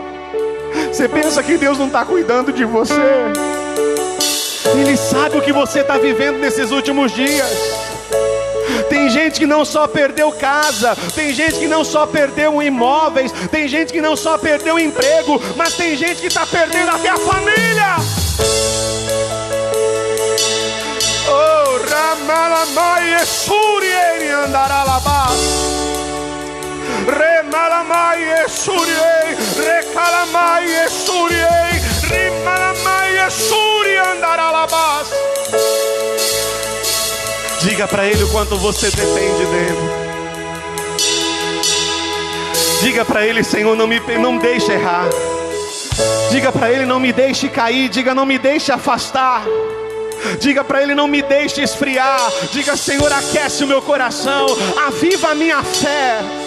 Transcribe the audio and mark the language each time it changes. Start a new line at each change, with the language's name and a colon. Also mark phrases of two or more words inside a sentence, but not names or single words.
Portuguese: Você pensa que Deus não está cuidando de você? Ele sabe o que você está vivendo nesses últimos dias. Tem gente que não só perdeu casa, tem gente que não só perdeu imóveis, tem gente que não só perdeu emprego, mas tem gente que está perdendo até a família. Oh, Ramalamaie Suriei Andaralabá, Remalamaie Suriei, Recalamaie Suriei, Rimalamaie Suriei Andaralabá. Diga para Ele o quanto você depende dEle. Diga para Ele: Senhor, não me deixe errar. Diga para Ele: não me deixe cair. Diga: não me deixe afastar. Diga para Ele: não me deixe esfriar. Diga: Senhor, aquece o meu coração, aviva a minha fé.